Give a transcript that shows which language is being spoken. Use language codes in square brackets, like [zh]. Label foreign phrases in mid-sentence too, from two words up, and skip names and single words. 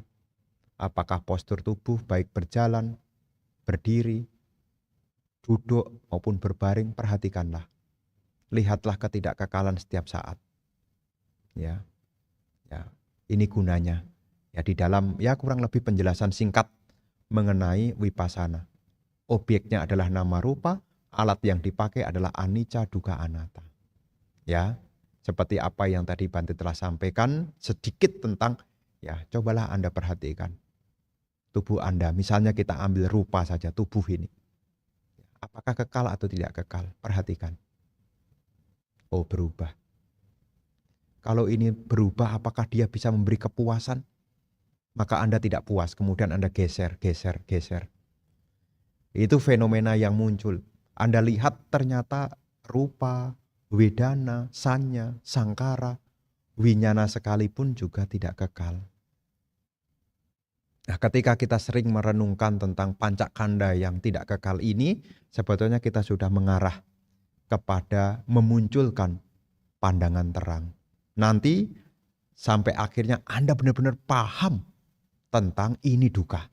[id] Apakah postur tubuh baik berjalan, berdiri, duduk maupun berbaring, perhatikanlah. Lihatlah ketidakkekalan setiap saat. Ya. Ini gunanya. Ya, di dalam kurang lebih penjelasan singkat mengenai vipassana. Objeknya adalah [pi] nama rupa, [id] alat yang dipakai adalah [pi] anicca, dukkha, anatta. [id] Ya, seperti apa yang tadi Bante telah sampaikan sedikit tentang, cobalah Anda perhatikan. Tubuh Anda, misalnya kita ambil rupa saja, tubuh ini. Apakah kekal atau tidak kekal? Perhatikan. Oh, berubah. Kalau ini berubah, apakah dia bisa memberi kepuasan? Maka Anda tidak puas, kemudian Anda geser. Itu fenomena yang muncul. Anda lihat ternyata [pi] rupa, wedana, sanya, sangkara, winyana [id] sekalipun juga tidak kekal. Nah, ketika kita sering merenungkan tentang pancakanda yang tidak kekal ini, sebetulnya kita sudah mengarah kepada memunculkan pandangan terang. Nanti sampai akhirnya Anda benar-benar paham tentang ini dukkha.